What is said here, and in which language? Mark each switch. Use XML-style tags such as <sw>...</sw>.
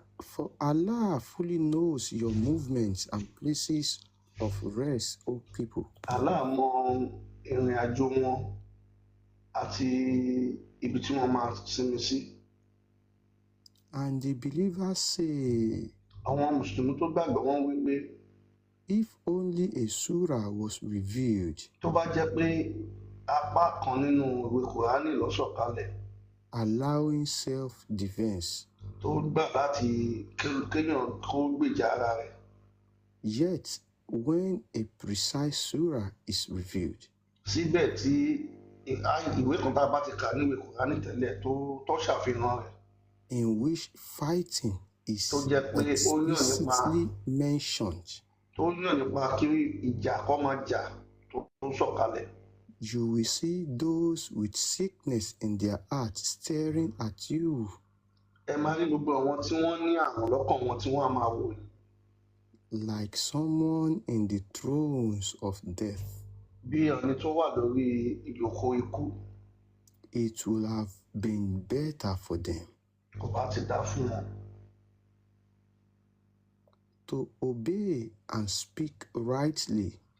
<en>For Allah fully knows your movements and places of rest, O people.</en> <yo>Allah mọ ìrìn àjò wọn àti ibi tí wọ́n máa sinmi sí.</yo> <en>And the believers say,</en> <yo>Àwọn Mùsùlùmí tó gbàgbọ́ wọ́n wí pé</yo> <en>if only a surah was revealed,</en> <yo>tó bá jẹ́ pé apá kan nínú ìwé Kùránì ló sọ̀kalẹ̀</yo> <en>allowing self-defense,</en> <yo>tó gbà láti kéèyàn kó gbèjà ara rẹ̀.</yo> <en>yet when a precise surah is revealed,</en> <yo>Síbẹ̀ tí ìwé kan tá a bá ti kà ní ìwé Kùránì tẹ́lẹ̀ tó ṣàfihàn rẹ̀,</yo> <en>in which fighting is</en> <yo>tó jẹ́ pé ó yàn nípa</yo> <en>explicitly mentioned,</en> <yo>kí ìjà kó máa jà tó sọ̀kalẹ̀.</yo> <en>you will see those with sickness in their hearts staring at you</en> <yo>ẹ máa rí gbogbo àwọn tí wọ́n ní àrùn lọ́kàn wọn tí wọ́n á máa wò yín</yo> <en>like someone in the throes of death.</en> <yo>bí ẹni tó wà lórí ìjókòó ikú.</yo> <en>It will have been better for them</en> <yo>Kò bá ti dá fún wọn</yo> <en>to obey and speak rightly.</en>